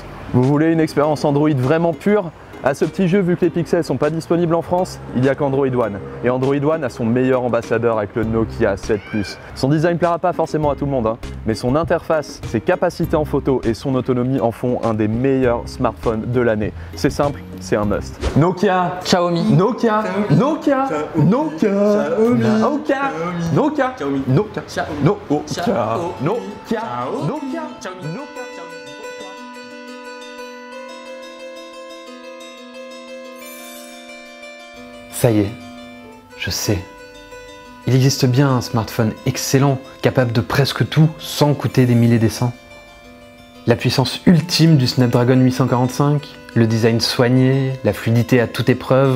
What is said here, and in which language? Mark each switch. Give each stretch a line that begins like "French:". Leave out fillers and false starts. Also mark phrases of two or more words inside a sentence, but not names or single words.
French: Vous voulez une expérience Android vraiment pure? À ce petit jeu, vu que les pixels sont pas disponibles en France, il n'y a qu'Android One. Et Android One a son meilleur ambassadeur avec le Nokia 7 Plus. Son design plaira pas forcément à tout le monde, mais son interface, ses capacités en photo et son autonomie en font un des meilleurs smartphones de l'année. C'est simple, c'est un must. Nokia, Xiaomi, Nokia, Nokia, Nokia, Nokia, Nokia, Nokia, Nokia, Nokia. Ça y est, je sais. Il existe bien un smartphone excellent, capable de presque tout, sans coûter des milliers des cents. La puissance ultime du Snapdragon 845, le design soigné, la fluidité à toute épreuve.